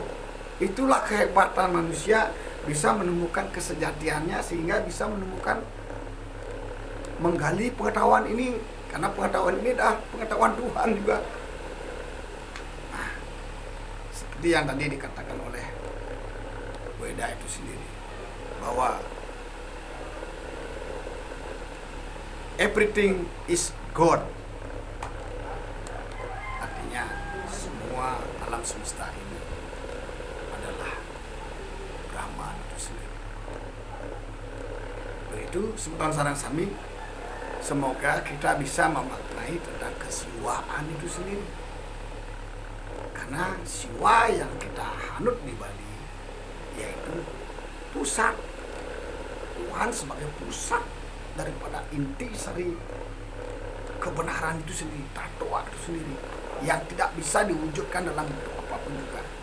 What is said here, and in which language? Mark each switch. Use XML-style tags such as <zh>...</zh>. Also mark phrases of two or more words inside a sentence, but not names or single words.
<id>Itulah kehebatan manusia, bisa menemukan kesejatiannya sehingga bisa menemukan, menggali pengetahuan ini, karena pengetahuan ini adalah pengetahuan Tuhan juga. Nah, seperti yang tadi dikatakan oleh Weda itu sendiri, bahwa</id> <en>everything is God.</en> <id>Artinya semua alam semesta ini adalah Brahman itu sendiri. Begitu sebutan sarang sami. Semoga kita bisa memaknai tentang kesiwaan itu sendiri. Karena siwa yang kita hanut di Bali yaitu pusat. Tuhan sebagai pusat daripada inti sari kebenaran itu sendiri, takwa itu sendiri yang tidak bisa diwujudkan dalam bentuk apapun juga.</id>